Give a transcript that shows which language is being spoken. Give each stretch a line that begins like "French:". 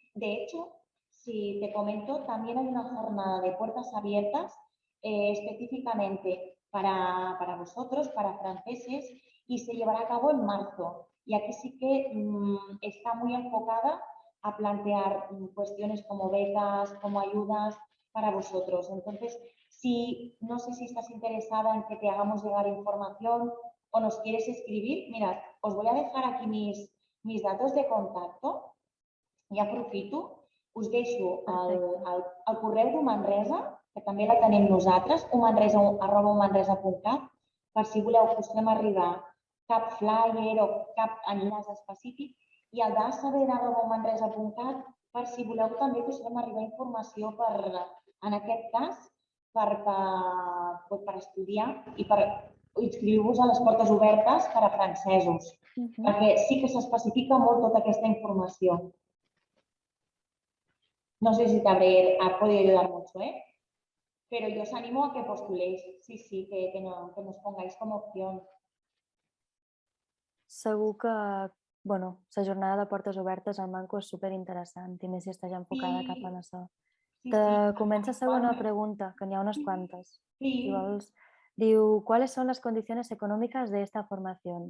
Spanish: De hecho, si te comento, también hay una jornada de puertas abiertas específicamente para vosotros, para franceses, y se llevará a cabo en marzo. Y aquí sí que está muy enfocada a plantear cuestiones como becas, como ayudas para vosotros. Entonces, no sé si estás interesada en que te hagamos llegar información o nos quieres escribir, mirad, os voy a dejar aquí mis datos de contacto
Catalan: i aprofito, us deixo el correu d'Humanresa, que també la tenim nosaltres, humanresa@humanresa.cat, per si voleu que us fem arribar cap flyer o cap enllaç específic, i el d'asabera@humanresa.cat per si voleu també que us fem arribar informació en aquest cas, per estudiar i per inscriure-vos a les portes obertes per a francesos, perquè sí que s'especifica molt tota aquesta informació.
Spanish: No sé si te ha podido ayudar mucho, pero yo os animo a que postuléis, sí, que nos pongáis como opción.
Catalan: Segur que, bueno, la jornada de portes obertes al Manco és superinteressant i més si estàs enfocada cap a això. Te comença la segona pregunta, que n'hi ha unes quantes. Si vols, diu,
Spanish: ¿cuáles son las condiciones económicas de esta formación?